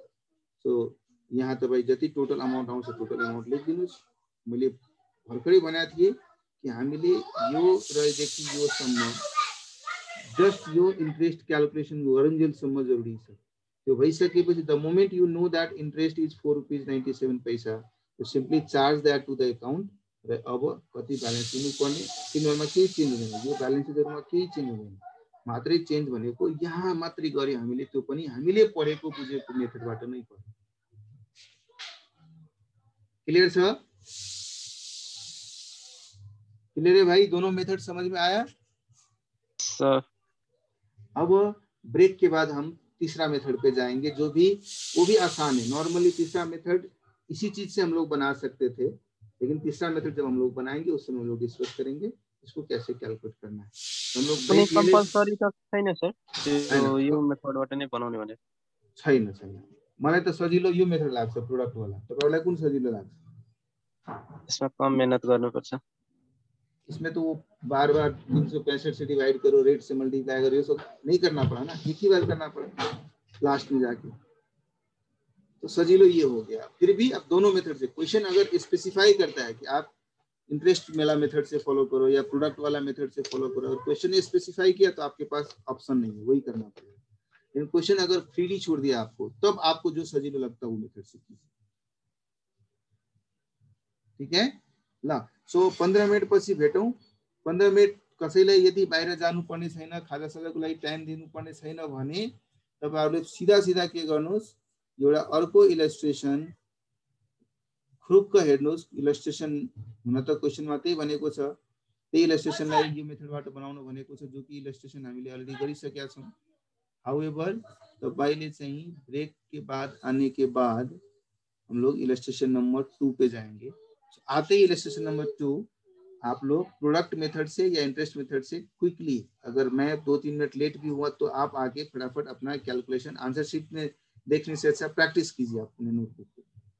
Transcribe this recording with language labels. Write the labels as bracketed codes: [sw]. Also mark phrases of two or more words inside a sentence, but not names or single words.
[ne] सो यहाँ तपाई जति टोटल अमाउन्ट आउँछ टोटल अमाउन्ट लेखिदिनुस्। मैले भर्खरै भनेको थिएँ कि हामीले यो रहेदेखि यो सम्म जस्ट यो इंट्रेस्ट क्याल्कुलेसन गरुन्जेलसम्म जरुरी छ। त्यो भइसकेपछि [en] the moment you know that interest is ₹4.97, you simply charge that to the account. [ne] र अब कति ब्यालेन्स दिनुपर्ने तिनीहरुमा केही चेन्ज हुँदैन। यो ब्यालेन्सहरुमा केही चेन्ज हुँदैन, मात्रै चेन्ज भनेको यहाँ मात्रै गरे हामीले, त्यो पनि हामीले पढेको बुझेको मेथडबाट नै पढ्यो। क्लियर छ? [hi] क्लियर है भाई? दोनों मेथड समझ में आया सर? अब ब्रेक के बाद हम तीसरा मेथड पे जाएंगे, जो भी वो भी आसान है। नॉर्मली तीसरा मेथड इसी चीज से हम लोग बना सकते थे, लेकिन तीसरा मेथड जब हम लोग बनाएंगे उस समय हम लोग डिस्कस करेंगे इसको कैसे कैलकुलेट करना है। हम लोग ब्रेक ले [ne] कंपलसरी त छैन सर, त्यो यो मेथडबाट नै बनाउने भने छैन। मलाई त सजिलो यो मेथड लाग्छ प्रोडक्ट वाला। तपाईलाई कुन सजिलो लाग्छ? यसमा कम मेहनत गर्नुपर्छ। [hi] इसमें तो वो बार-बार 365 से डिवाइड करो, रेट से मल्टीप्लाई करो, ये सब नहीं करना पड़ा ना, एक ही बार करना पड़ा लास्ट में जाके। तो सजीलो ये हो गया। फिर भी अब दोनों मेथड से क्वेश्चन अगर स्पेसिफाई करता है कि आप इंटरेस्ट वाला मेथड से फॉलो करो या प्रोडक्ट वाला मेथड से फॉलो करो, अगर क्वेश्चन ने स्पेसिफाई किया तो आपके पास ऑप्शन नहीं है, वही करना पड़ेगा। लेकिन क्वेश्चन अगर फ्रीली छोड़ दिया आपको, तब आपको जो सजीलो लगता है वो मेथड से कीजिए। ठीक है ल। [ne] सो 15 मिनट पछि भेटौं। 15 मिनट कसैलाई यदि बाहिर जानुपर्ने छैन, खाजासाजाको लागि टाइम दिनुपर्ने छैन भने तपाईहरुले सीधा सीधा के गर्नुस्, एउटा अर्को इलस्ट्रेसन खुरुक्क हेर्नुस्। इलस्ट्रेसन हुन त क्वेशनमा त्यही भनेको छ, त्यही इलस्ट्रेसनलाई यो मेथडबाट बनाउनु भनेको छ, जो कि इलस्ट्रेसन हामीले अलरेडी गरिसकेका छौं। [hi] हाउएभर [ne] तपाईले चाहिँ [hi] ब्रेक के बाद आने के बाद हम लोग इलस्ट्रेशन नंबर 2 पे जाएंगे। आते ही इलस्ट्रेशन नंबर 2 आप लोग प्रोडक्ट मेथड से या इंटरेस्ट मेथड से क्विकली, अगर मैं 2-3 मिनट लेट भी हुआ तो आप आके फटाफट अपना कैलकुलेशन आंसर शीट में देखने से अच्छा प्रैक्टिस कीजिए अपने नोटबुक पे।